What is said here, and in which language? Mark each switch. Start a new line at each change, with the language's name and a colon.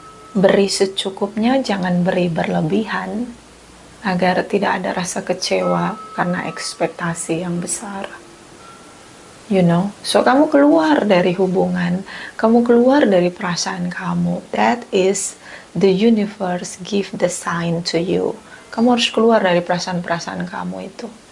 Indonesian: Beri secukupnya, jangan beri berlebihan, agar tidak ada rasa kecewa karena ekspektasi yang besar.
English: You know, so
Indonesian: kamu keluar dari hubungan, kamu keluar dari perasaan kamu.
English: That is the universe give the sign to you.
Indonesian: Kamu harus keluar dari perasaan-perasaan kamu itu.